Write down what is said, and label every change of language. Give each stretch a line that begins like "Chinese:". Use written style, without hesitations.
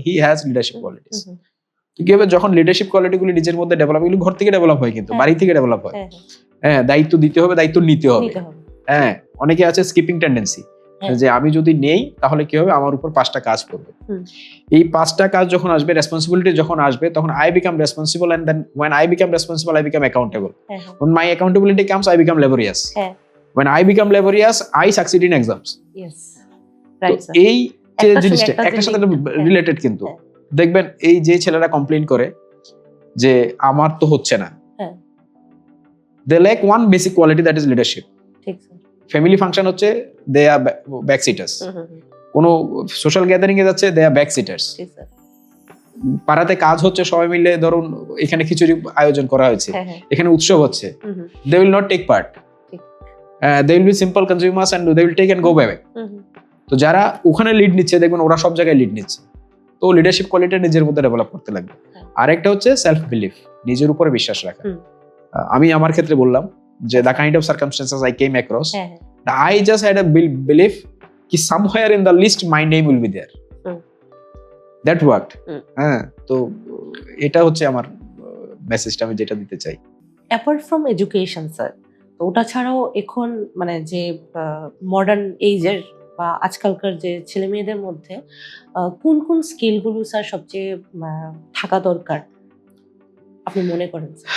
English: He has leadership qualities.
Bangla: কি হবে, যখন লিডারশিপ কোয়ালিটিগুলি নিজের মধ্যে ডেভেলপ, এগুলো ঘর থেকে ডেভেলপ হয়, কিন্তু বাড়ি থেকে ডেভেলপ হয়। হ্যাঁ, দায়িত্ব দিতে হবে, দায়িত্ব নিতে হবে। হ্যাঁ, অনেকে আছে স্কিপিং টেন্ডেন্সি, যে আমি যদি নেই তাহলে কি হবে, আমার উপর 5টা কাজ করবে। এই 5টা কাজ যখন আসবে, রেসপন্সিবিলিটি যখন আসবে, তখন
English: I become responsible, and then when I become responsible, I become accountable. When my accountability comes, I become laborious. When I become laborious, I succeed in exams. Yes,
Bangla: তো এই যে জিনিসটা একটার সাথে রিলেটেড, কিন্তু দেখবেন এই যে ছেলেরা কমপ্লেইন করে যে আমার তো হচ্ছে না,
English: they lack one basic quality, that is leadership.
Bangla: ঠিক স্যার। ফ্যামিলি ফাংশন হচ্ছে,
English: They are back sitters.
Bangla: কোনো সোশ্যাল গ্যাদারিং এ যাচ্ছে,
English: They are back sitters.
Bangla: পাড়াতে কাজ হচ্ছে, সবাই মিলে ধরুন এখানে খিচুড়ি আয়োজন করা হয়েছে, এখানে উৎসব হচ্ছে,
English: They will not take part, they will be simple consumers and they will take and go back.
Bangla: তো যারা ওখানে লিড নিচ্ছে, দেখবেন ওরা সব জায়গায় লিড নিচ্ছে। তো লিডারশিপ কোয়ালিটি নিজের মধ্যে ডেভেলপ করতে লাগবে। আরেকটা হচ্ছে সেলফ বিলিফ, নিজের উপরে বিশ্বাস রাখা। আমি আমার ক্ষেত্রে বললাম যে
English: the kind of circumstances I came across, I just had a belief ki somewhere in the list my name will be there. That worked.
Bangla: হ্যাঁ, তো এটা হচ্ছে আমার মেসেজটা, আমি যেটা দিতে চাই। অ্যাপার্ট ফ্রম এডুকেশন স্যার, তো ওটা ছাড়াও এখন মানে যে মডার্ন এইজের বা আজকালকার যে ছেলে মেয়েদের মধ্যে কোন কোন স্কিলগুলো স্যার সবচেয়ে থাকা দরকার আপনি মনে করেন?